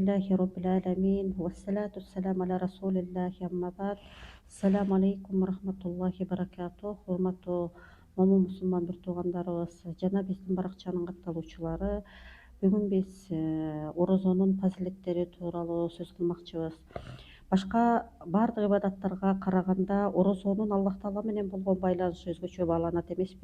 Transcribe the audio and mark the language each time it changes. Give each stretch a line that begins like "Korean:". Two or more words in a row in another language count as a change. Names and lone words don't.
Arabic: الحمد لله رب العالمين والصلاة والسلام على رسول الله أما بعد. السلام عليكم رحمة الله بركاته.
Kyrgyz: Hurmatlı момун мусулман бир туугандарыбыз жана биздин баракчанын катталуучулары, бүгүн биз орозонун фазилеттери тууралуу сөз кылмакчыбыз. Башка баардык ибадаттарга караганда орозонун Аллах Таала менен болгон байланышы өзгөчө бааланат эмеспи?